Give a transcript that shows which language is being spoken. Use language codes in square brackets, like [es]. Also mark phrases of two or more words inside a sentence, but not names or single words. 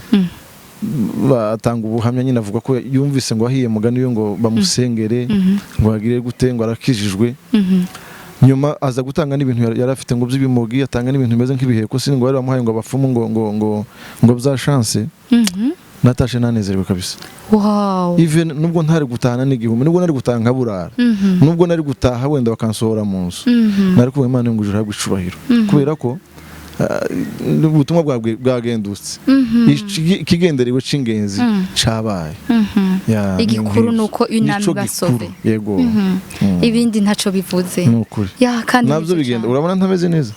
[rn] batanga ubuhamya nyine avuga ko yumvise ngo ahiye mugani yo ngo bamusengere ngo agire gute ngo arakijijwe nyuma aza gutanga n'ibintu yari afite ngo by'ibimogi atanga n'ibintu bimeze nk'ibiheko sinzi ngo bari bamuhaye ngo abafumu ngo bya chance natashe nanezerewe kabisa wow even nubwo ntari gutahana n'igihumbi nubwo nari gutaha nkaburara nubwo nari gutaha wenda bakansohora mu nzu nari kuba Imana ngo ijuru habwe icubahiro kubera ko ubutumwa bwagendutse ikigenderewe c'ingenzi cabaye igikuru nuko unami basove yego ibindi ntaco bivuze ya kandi navyo bigenda urabona ntameze neza